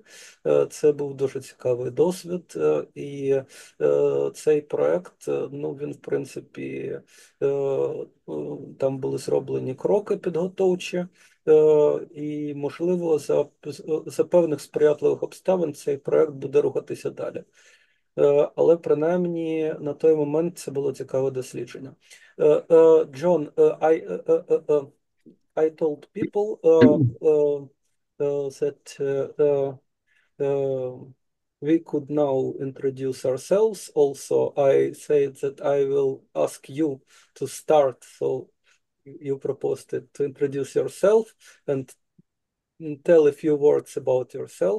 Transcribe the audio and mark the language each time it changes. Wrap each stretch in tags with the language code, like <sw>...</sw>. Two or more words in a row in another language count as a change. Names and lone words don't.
<uk>Це був дуже цікавий досвід, і цей проект, ну, він, в принципі, там були зроблені кроки підготовчі, і, можливо, за певних сприятливих обставин цей проект буде рухатися далі. Але, принаймні, на той момент це було цікаве дослідження.</uk> <en>John, I told people that we could now introduce ourselves. Also, I said that I will ask you to start, so you proposed it, to introduce yourself and tell a few words about yourself.</en>